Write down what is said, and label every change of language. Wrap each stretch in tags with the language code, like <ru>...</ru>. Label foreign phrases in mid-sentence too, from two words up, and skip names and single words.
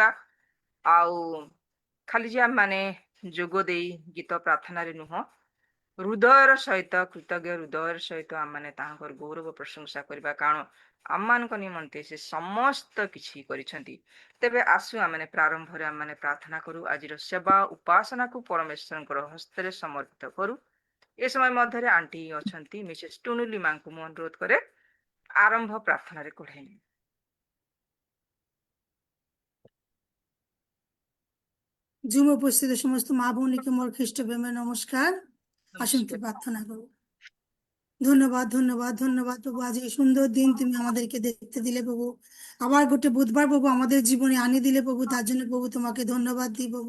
<or>ଆଉ ଖାଲି ଯେ ଆମମାନେ ଯୋଗ ଦେଇ ଗୀତ ପ୍ରାର୍ଥନାରେ ନୁହଁ, ହୃଦୟର ସହିତ କୃତଜ୍ଞ ହୃଦୟର ସହିତ ଆମମାନେ ତାଙ୍କର ଗୌରବ ପ୍ରଶଂସା କରିବା, କାରଣ ଆମମାନଙ୍କ ନିମନ୍ତେ ସେ ସମସ୍ତ କିଛି କରିଛନ୍ତି। ତେବେ ଆସୁ ଆମମାନେ ପ୍ରାରମ୍ଭରେ ଆମମାନେ ପ୍ରାର୍ଥନା କରୁ, ଆଜିର ସେବା ଉପାସନାକୁ ପରମେଶ୍ୱରଙ୍କର ହସ୍ତରେ ସମର୍ପିତ କରୁ। ଏ ସମୟ ମଧ୍ୟରେ ଆଣ୍ଟି ଅଛନ୍ତି, ମିସେସ୍ ଟୁନୁଲି ମାଙ୍କୁ ମୁଁ ଅନୁରୋଧ କରେ ଆରମ୍ଭ ପ୍ରାର୍ଥନାରେ କଢେଇ।</or> <bn>জুম উপস্থিত সমস্ত মা বোনকে মোর খ্রিস্ট প্রেমে নমস্কার। আসুন প্রার্থনা করব। ধন্যবাদ ধন্যবাদ ধন্যবাদ প্রভু, আজ এই সুন্দর দিন তুমি আমাদেরকে দেখতে দিলে প্রভু, আবার গোটে বুধবার প্রভু আমাদের জীবনে আনি দিলে প্রভু, তার জন্য প্রভু তোমাকে ধন্যবাদ দিই প্রভু।</bn>